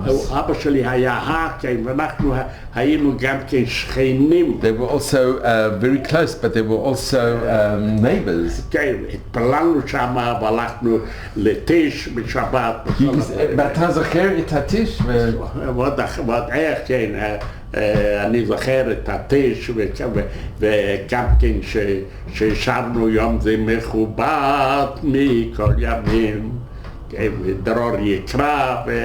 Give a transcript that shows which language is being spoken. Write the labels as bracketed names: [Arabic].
[Hebrew] אבא שלי היה כן, ואנחנו היינו גם כן שכנים. [English] They were also very close, but they were also neighbors. [Hebrew] כן, התפללנו שם, והלכנו לטיש בשבת. ואתה זוכר את הטיש? ועוד איך, כן. אני זוכר את הטיש, וגם כן ששרנו יום זה מכובד מכל ימים, דרור יקרא.